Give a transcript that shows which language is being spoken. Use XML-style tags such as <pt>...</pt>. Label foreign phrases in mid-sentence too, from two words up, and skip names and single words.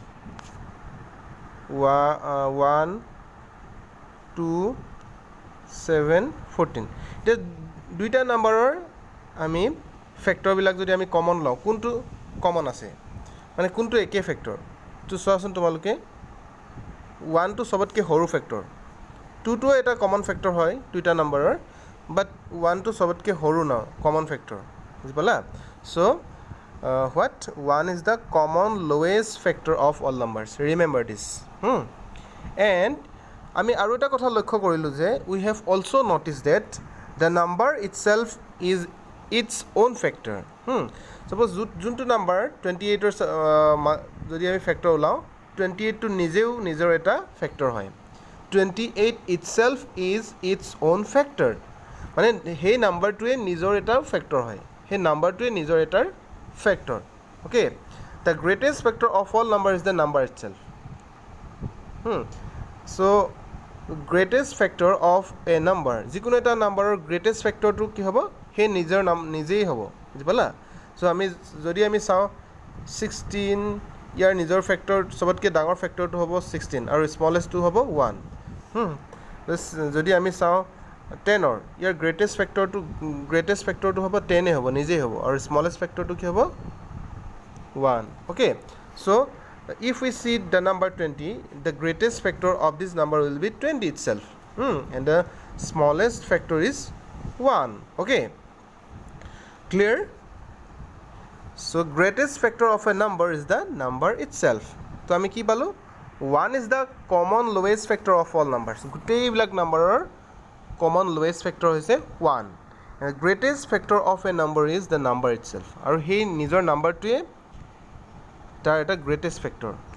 <as>1 2 7 14 এটা দুইটা নম্বৰৰ আমি ফ্যাক্টৰ বিলাক যদি আমি কমন লওঁ কোনটো কমন আছে মানে কোনটো একে ফ্যাক্টৰ তো চোৱাচোন তোমালোকে 1 to সবতকৈ সৰু ফ্যাক্টৰ 2 to এটা কমন ফ্যাক্টৰ হয় দুইটা নম্বৰৰ but 1 to সবতকৈ সৰু না কমন ফ্যাক্টৰ বুজি পালা</as> <en>so what 1 is the common lowest factor of all numbers remember this</en> <as>and আমি আৰু এটা কথা লক্ষ্য কৰিলো যে</as> <en>we have also noticed that the number itself is its own factor.</en> <as>Suppose যোনটো নাম্বাৰ 28 যদি আমি ফেক্টৰ ওলাওঁ 28 টো নিজেও নিজৰ এটা ফেক্টৰ হয়</as> <en>28 itself is its own factor</en> <as>মানে সেই নাম্বাৰটোৱে নিজৰ এটা ফেক্টৰ হয় সেই নাম্বাৰটোৱে নিজৰ এটাৰ ফেক্টৰ</as> <en>okay the greatest factor of all number is the number itself so greatest factor of a number</en> <as>যিকোনো এটা নাম্বাৰৰ</as> <en>greatest factor</en> <as>টো কি হ'ব হে নিজৰ নাম নিজেই হ'ব বুজি পালা সো আমি যদি আমি চাওঁ 16 ইয়াৰ নিজৰ ফেক্টৰ সবতকৈ ডাঙৰ ফেক্টৰটো হ'ব 16 আৰু স্মলেষ্টটো হ'ব 1 যদি আমি চাওঁ 10 ৰ ইয়াৰ গ্ৰেটেষ্ট ফেক্টৰটো হ'ব 10 এ হ'ব নিজেই হ'ব আৰু স্মলেষ্ট ফেক্টৰটো কি হ'ব</as> <en>1 okay so if we see the number 20 the greatest factor of this number will be 20 itself and the smallest factor is 1 okay clear so greatest factor of a number is the number itself</en> <as>তো আমি কি পালোঁ</as> <en>1 is the common lowest factor of all numbers</en> <as>গোটেই বিলাক</as> <en>number common lowest factor hoise 1 and the greatest factor of a number is the number itself</en> <as>আৰু হে নিজৰ</as> <en>number</en> <as>টো তাৰ এটা</as> <en>greatest factor</en>